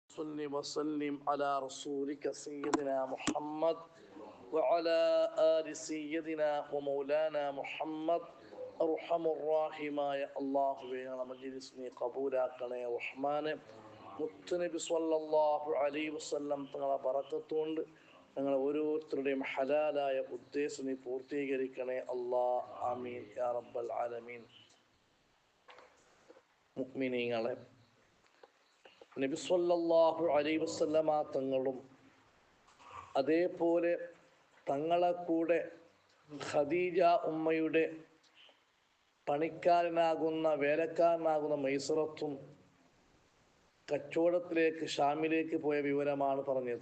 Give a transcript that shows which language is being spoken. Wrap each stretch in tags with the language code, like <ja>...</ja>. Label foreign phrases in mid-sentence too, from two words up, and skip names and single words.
<ar>صل وسلم على رسولك سيدنا محمد وعلى آل سيدنا ومولانا محمد أرحم الراحماയ</ar> <ml>അല്ലാഹുവേ ഞങ്ങളുടെ മജ്‌ലിസ് നീ കബൂലാക്കണേ റഹ്മാനെ. മുത്തുനബി</ml> <ar>صلى الله عليه وسلم</ar> <ml>തങ്ങളുടെ ബറക്കത്ത് കൊണ്ട് ഞങ്ങൾ ഓരോരുത്തരുടെയും ഹലാലായ ഉദ്ദേശം നീ പൂർത്തീകരിക്കണേ അല്ലാഹ്.</ml> <ar>آمين يا رب العالمين.</ar> <ml>മുഅ്മിനീങ്ങളെ, നബി</ml> <ar>صلى الله عليه وسلم</ar> <ml>തങ്ങളും അതേപോലെ തങ്ങളെ കൂടെ ഖദീജ ഉമ്മയുടെ പണിക്കാരനാകുന്ന വേലക്കാരനാകുന്ന മൈസറത്തും കച്ചവടത്തിലേക്ക് ഷാമിലേക്ക് പോയ വിവരമാണ് പറഞ്ഞത്.</ml>